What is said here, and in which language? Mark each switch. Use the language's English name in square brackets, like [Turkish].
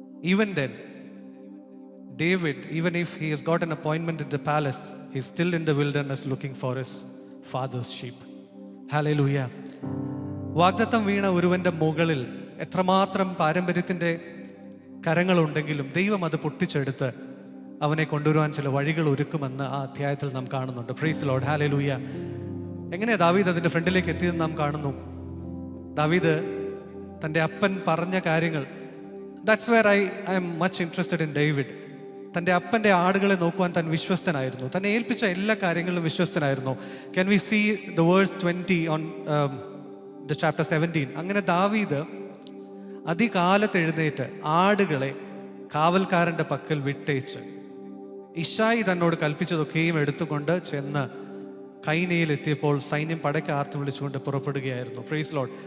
[English] Even then, David, even if he has got an appointment at the palace, he's still in the wilderness looking for his father's sheep. Hallelujah. [Malayalam] വാഗ്ദത്തം വീണ ഒരുവന്റെ മുകളിൽ എത്രമാത്രം പാരമ്പര്യത്തിന്റെ കരങ്ങളുണ്ടെങ്കിലും ദൈവം അത് പൊട്ടിച്ചെടുത്ത് അവനെ കൊണ്ടുവരുവാൻ ചില വഴികൾ ഒരുക്കുമെന്ന് ആ അധ്യായത്തിൽ നാം കാണുന്നുണ്ട്. [English] Praise Lord. [Malayalam] ഹല്ലേലൂയ. എങ്ങനെ ദാവീദ് അതിന്റെ ഫ്രണ്ടിലേക്ക് എത്തിയെന്ന് നാം കാണുന്നു. ദാവീദ് തൻ്റെ അപ്പൻ പറഞ്ഞ കാര്യങ്ങൾ, [English] that's where I am much interested in David. [Malayalam] തൻ്റെ അപ്പൻ്റെ ആടുകളെ നോക്കുവാൻ താൻ വിശ്വസ്തനായിരുന്നു. തന്നെ ഏൽപ്പിച്ച എല്ലാ കാര്യങ്ങളിലും വിശ്വസ്തനായിരുന്നു. [English] Can we see the verse 20 on the chapter 17? [Malayalam] അങ്ങനെ ദാവീദ് അതികാലത്ത് എഴുന്നേറ്റ് ആടുകളെ കാവൽക്കാരന്റെ പക്കൽ വിട്ടേച്ച് ഇശായി തന്നോട് കൽപ്പിച്ചതൊക്കെയും എടുത്തുകൊണ്ട് ചെന്ന് കൈനയിൽ എത്തിയപ്പോൾ സൈന്യം പടയ്ക്ക് ആർത്ത് വിളിച്ചുകൊണ്ട് പുറപ്പെടുകയായിരുന്നു. [English] Praise Lord.